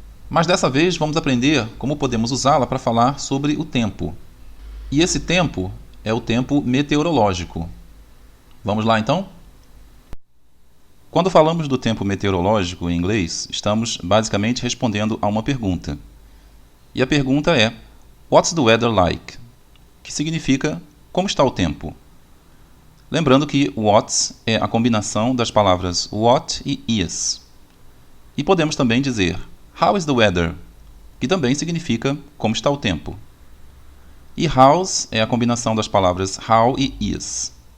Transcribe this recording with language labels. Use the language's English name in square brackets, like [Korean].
[Portuguese] Mas dessa vez vamos aprender como podemos usá-la para falar sobre o tempo. E esse tempo é o tempo meteorológico. Vamos lá então? Quando falamos do tempo meteorológico em inglês, estamos basicamente respondendo a uma pergunta. E a pergunta é: [English] What's the weather like? [Portuguese] Que significa como está o tempo? Lembrando que what's é a combinação das palavras what e is. E podemos também dizer [English] How is the weather? [Portuguese] Que também significa como está o tempo. E how's é a combinação das palavras how e is.